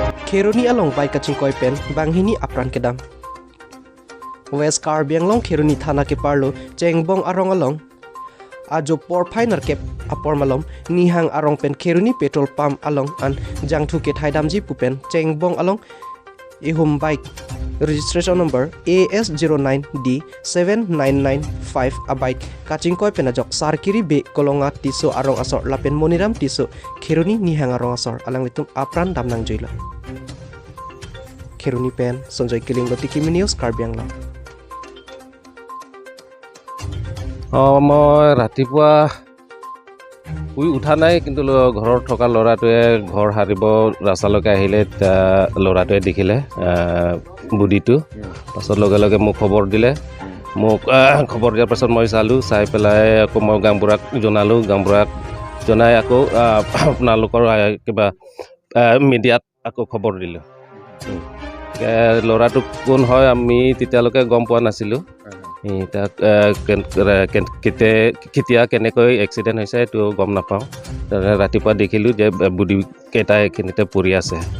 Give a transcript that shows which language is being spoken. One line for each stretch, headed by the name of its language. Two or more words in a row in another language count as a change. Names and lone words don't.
Karbi: Kheruni along bai kaching koi pen banghini apran kedam. West Karbi Anglong Kheruni thana ke parlo chengbong arong along ajo por phainer kep apor malom nihang arong pen Kheruni petrol pump along an jangthu ke thaidamji pupen chengbong along ihum
English: bike registration number
Karbi: AS09D7995 a bike kaching koi penajok sarkiri be kolonga tiso arong asor lapen moniram tiso Kheruni nihang arong asor alang litung apran damnang joila Kheruni pen Sonjoy Kiling Lotikimi News Karbi Anglong.
Assamese: মই ৰাতিপুৱা শুই উঠা নাই কিন্তু ঘৰত থকা ল'ৰাটোৱে ঘৰ সাৰিব ৰাস্তালৈকে আহিলে ল'ৰাটোৱে দেখিলে বুডিটো পাছত লগে লগে মোক খবৰ দিলে মোক খবৰ দিয়াৰ পাছত মই চালোঁ চাই পেলাই আকৌ মই গাঁওবুঢ়াক জনালোঁ গাঁওবুঢ়াক জনাই আকৌ আপোনালোকৰ কিবা মিডিয়াত আকৌ খবৰ দিলোঁ ল'ৰাটো কোন হয় আমি তেতিয়ালৈকে গম পোৱা নাছিলোঁ তাক কেতিয়া কেনেকৈ এক্সিডেণ্ট হৈছে এইটো গম নাপাওঁ ৰাতিপুৱা দেখিলোঁ যে বুডি কেইটা এইখিনিতে পৰি আছে